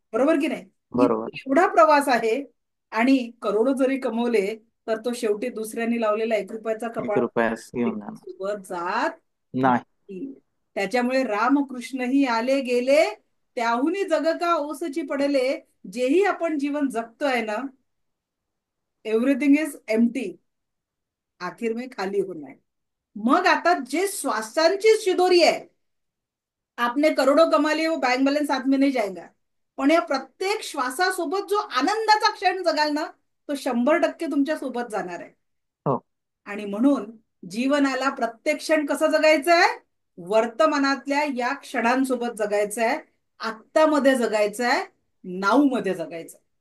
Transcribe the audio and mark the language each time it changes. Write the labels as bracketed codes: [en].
[mr] बरोबर की नाही? बरोबर. एवढा प्रवास आहे. आणि करोडो जरी कमवले तर तो शेवटी दुसऱ्यांनी लावलेला 1 रुपयाचा एक कपाळ रुपयास घेऊन जाणार सोबत जात नाही. नाही. त्याच्यामुळे रामकृष्णही आले गेले, त्याहूनही जग का ओसची पडले. जेही आपण जीवन जगतोय ना, [en] everything is empty, [hi] आखिर में खाली होना है. [mr] मग आता जे श्वासांची शिदोरी आहे, [hi] आपने करोड़ों कमा लिए, वो बैंक बैलेंस साथ में नहीं जाएगा. [mr] पण या प्रत्येक श्वासासोबत जो आनंदाचा क्षण जगाल ना, तो 100% तुमच्या सोबत जाणार आहे. हो. आणि म्हणून जीवनाला प्रत्येक क्षण कसं जगायचं आहे? वर्तमानातल्या या क्षणांसोबत जगायचं आहे, आत्तामध्ये जगायचं आहे, नाऊ मध्ये जगायचं.